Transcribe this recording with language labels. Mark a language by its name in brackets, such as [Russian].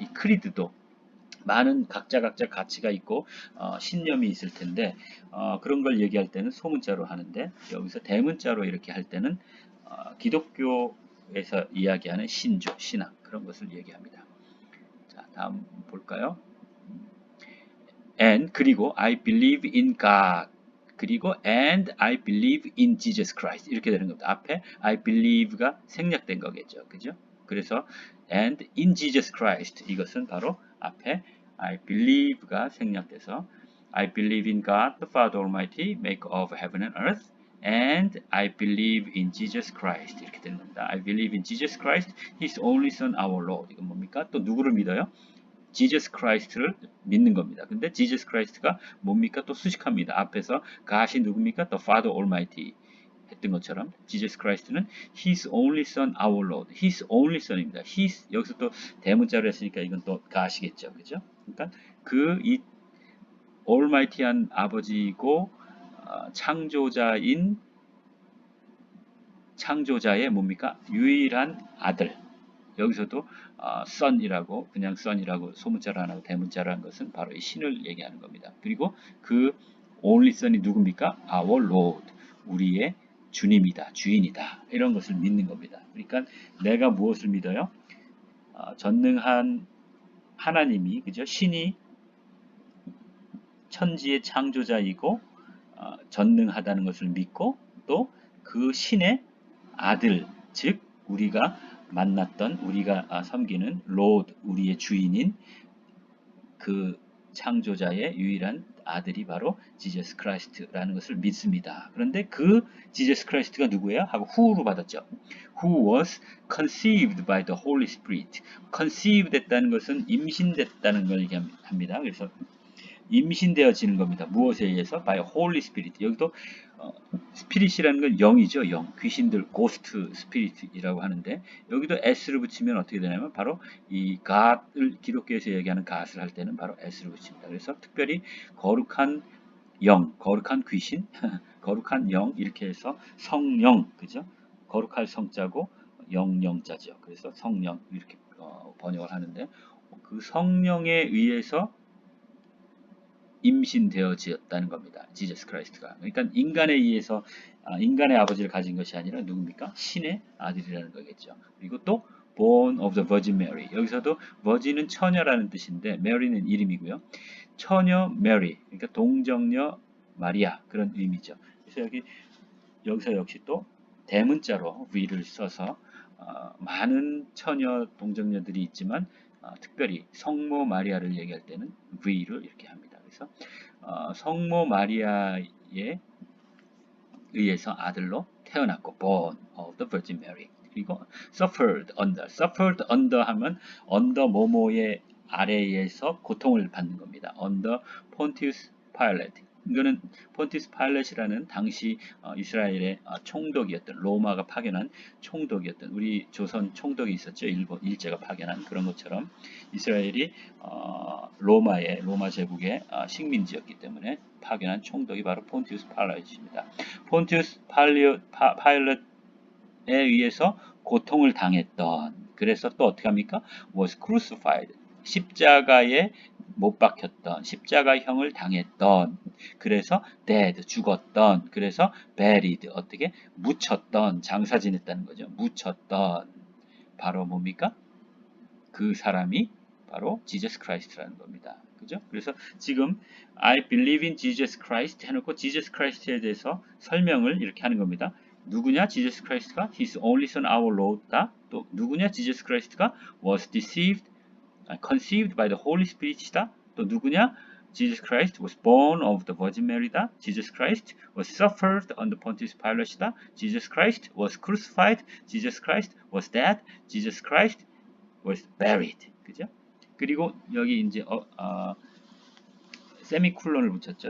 [Korean] 이 크리드도 많은 각자 가치가 있고 신념이 있을 텐데 그런 걸 얘기할 때는 소문자로 하는데 여기서 대문자로 이렇게 할 때는 기독교에서 이야기하는 신조, 신앙 그런 것을 얘기합니다. 자, 다음 볼까요? [English] And [Korean] 그리고 [English] I believe in God 그리고 and I believe in Jesus Christ [Korean] 이렇게 되는 겁니다. 앞에 I believe가 생략된 거겠죠. 그죠? 그래서 [English] and in Jesus Christ [Korean] 이것은 바로 앞에 [English] I believe가 [Korean] 생략돼서 [English] I believe in God the Father Almighty maker of heaven and earth and I believe in Jesus Christ [Korean] 이렇게 되는 겁니다. [English] I believe in Jesus Christ His only Son our Lord [Korean] 이건 뭡니까? 또 누구를 믿어요? Jesus Christ를 믿는 겁니다. 근데 Jesus Christ가 뭡니까? 또 수식합니다. 앞에서 God이 누굽니까? [English] The Father Almighty [Korean] 했던 것처럼 [English] Jesus Christ는 His only Son, our Lord. His only Son입니다. [Korean] His 여기서 또 대문자로 했으니까 이건 또 God이겠죠, 그죠? 그러니까 이 Almighty한 아버지이고 창조자의 뭡니까? 유일한 아들. 여기서도 son이라고 그냥 son이라고 소문자로 안 하고 대문자로 한 것은 바로 이 신을 얘기하는 겁니다. 그리고 그 only son이 누굽니까? [English] Our Lord, [Korean] 우리의 주님이다, 주인이다 이런 것을 믿는 겁니다. 그러니까 내가 무엇을 믿어요? 전능한 하나님이 그죠? 신이 천지의 창조자이고 전능하다는 것을 믿고 또 그 신의 아들 즉 우리가 만났던 우리가 섬기는 로드 우리의 주인인 그 창조자의 유일한 아들이 바로 지저스 크라이스트라는 것을 믿습니다. 그런데 그 지저스 크라이스트가 누구예요? 하고 who로 받았죠. [English] Who was conceived by the Holy Spirit. [Korean] conceived 됐다는 것은 임신됐다는 걸 얘기합니다. 그래서 임신되어지는 겁니다. 무엇에 의해서? [English] by Holy Spirit. [Korean] 여기도 스피릿이라는 건 영이죠. 영. 귀신들, 고스트 스피릿이라고 하는데 여기도 s를 붙이면 어떻게 되냐면 바로 이 God을 기독교에서 얘기하는 God을 할 때는 바로 s를 붙입니다. 그래서 특별히 거룩한 영, 거룩한 귀신, 거룩한 영 이렇게 해서 성령, 그죠? 거룩할 성자고 영자죠. 그래서 성령 이렇게 번역을 하는데 그 성령에 의해서 임신되어지었다는 겁니다. 지저스 크라이스트가. 그러니까 인간에 의해서 인간의 아버지를 가진 것이 아니라 누굽니까? 신의 아들이라는 거겠죠. [English] 그리고 또 born of the Virgin Mary. [Korean] 여기서도 virgin은 처녀라는 뜻인데 Mary는 이름이고요. 처녀 Mary. 그러니까 동정녀 마리아 그런 의미죠. 그래서 여기서 역시 또 대문자로 V를 써서 많은 처녀 동정녀들이 있지만 특별히 성모 마리아를 얘기할 때는 V를 이렇게 합니다. 그래서 성모 마리아에 의해서 아들로 태어났고 [English] born of the Virgin Mary. [Korean] 그리고 [English] suffered under [Korean] 하면 under 뭐뭐의 아래에서 고통을 받는 겁니다. [English] under Pontius Pilate. [Korean] 이거는 폰티스 파일렛이라는 당시 이스라엘의 총독이었던 로마가 파견한 총독이었던 우리 조선 총독이 있었죠. 일제가 파견한 그런 것처럼 이스라엘이 로마 제국의 식민지였기 때문에 파견한 총독이 바로 폰티우스 파일렛입니다. 폰티우스 파일렛에 의해서 고통을 당했던 그래서 또 어떻게 합니까? [English] was crucified [Korean] 십자가에 못 박혔던 십자가형을 당했던 그래서 dead 죽었던 그래서 buried 어떻게 묻혔던 장사 지냈다는 거죠. 묻혔던 바로 뭡니까? 그 사람이 바로 Jesus Christ라는 겁니다. 그죠? 그래서 지금 [English] I believe in Jesus Christ [Korean] 해놓고 Jesus Christ에 대해서 설명을 이렇게 하는 겁니다. 누구냐? [English] Jesus Christ가 His only Son our Lord다. [Korean] 또 누구냐? [English] Jesus Christ가 was conceived by the Holy Spirit이다. [Korean] 또 누구냐? [English] Jesus Christ was born of the Virgin Mary다. Jesus Christ was suffered under Pontius Pilate이다. Jesus Christ was crucified. Jesus Christ was dead. Jesus Christ was buried. [Korean] 그죠? 그리고 여기 이제 세미콜론을 붙였죠.